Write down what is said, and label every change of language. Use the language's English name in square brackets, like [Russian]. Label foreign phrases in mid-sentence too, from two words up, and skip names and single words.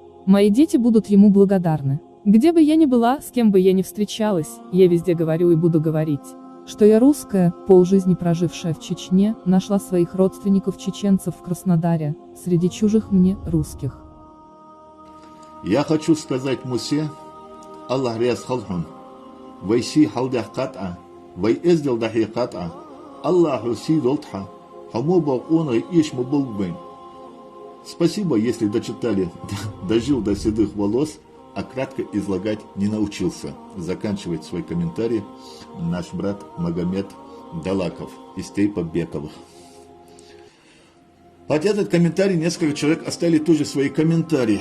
[Russian] Мои дети будут ему благодарны. Где бы я ни была, с кем бы я ни встречалась, я везде говорю и буду говорить, что я русская, полжизни прожившая в Чечне, нашла своих родственников-чеченцев в Краснодаре, среди чужих мне русских. Я хочу сказать Мусе, [Chechen] Аллах ряз халхун, вайси халдах кат'a, вай эздел дахи кат'a, Аллаху си долтха, хамоба он иш мубулбын. [Russian] Спасибо, если дочитали, дожил до седых волос, а кратко излагать не научился. Заканчивает свой комментарий наш брат Магомед Далаков из Тейпа-Бековых. Под этот комментарий несколько человек оставили тоже свои комментарии.